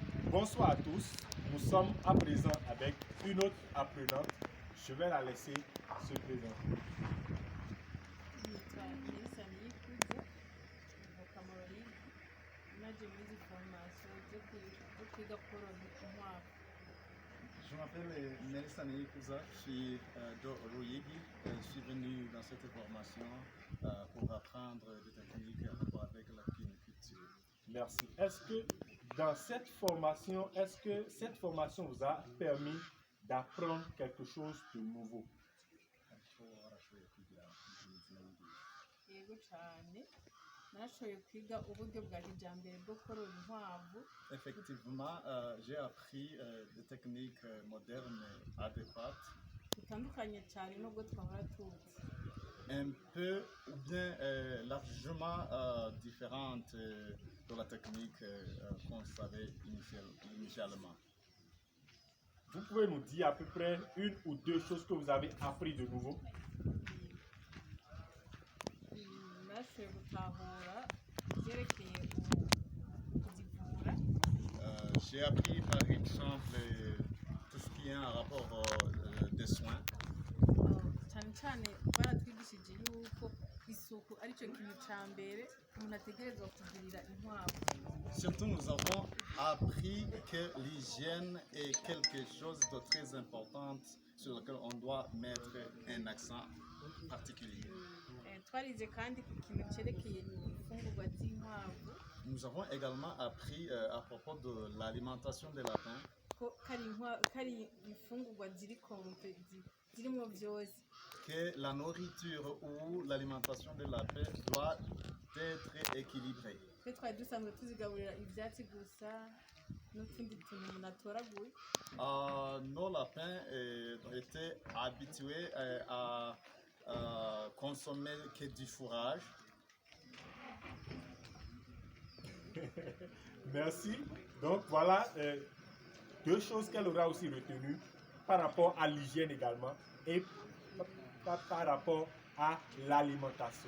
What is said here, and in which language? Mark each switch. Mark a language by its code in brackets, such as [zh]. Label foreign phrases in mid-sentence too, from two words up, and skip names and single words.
[fr] Bonsoir à tous, nous sommes à présent avec une autre apprenante. Je vais la laisser se présenter. [rn] Yitwa Nelson Yikuze mvuka mu Ruyigi naje muri izi formation zo kwiga korora inkwavu. [fr] Je m'appelle Nelson Yikuza, je suis de Ruyigi. Je suis venu dans cette formation pour apprendre des techniques en rapport avec la cuniculture. Merci. Est-ce que cette formation vous a permis d'apprendre quelque chose de nouveau? [rn] Yego cyane nashoboye kwiga uburyo bwa kijambere bwo korora inkwavu. [fr] Effectivement, j'ai appris des techniques modernes adéquates. [rn] Bitandukanye cyane nubwo twahora tuzi. [fr] Un peu ou bien largement différentes de la technique qu'on savait initialement. Vous pouvez nous dire à peu près une ou deux choses que vous avez appris de nouveau? [rn] Nashoboye gutahura ibyerekeye kuzivura. [fr] J'ai appris par exemple tout ce qui est en rapport des soins. [rn] Cyane cyane baratwigishije yuko isuku aricyo kintu cya mbere umuntu ategerezwa kugirira inkwavu. [fr] Surtout, nous avons appris que l'hygiène est quelque chose de très important sur lequel on doit mettre un accent particulier. [rn] Twarize kandi ku kintu cyerekeye imfungurwa z'inkwavu. [fr] Nous avons également appris à propos de l'alimentation des lapins. [rn] Ko kari imfungurwa zirimo byose. [fr] Que la nourriture ou l'alimentation des lapins doit être équilibrée. [rn] Twe twari dusanzwe tuzigaburira ibyatsi gusa n'utundi tuntu umuntu atoraguye. [fr] Nos lapins étaient habitués à consommer que du fourrage. Merci. Donc voilà deux choses qu'elle aura aussi retenues par rapport à l'hygiène également et par rapport à l'alimentation.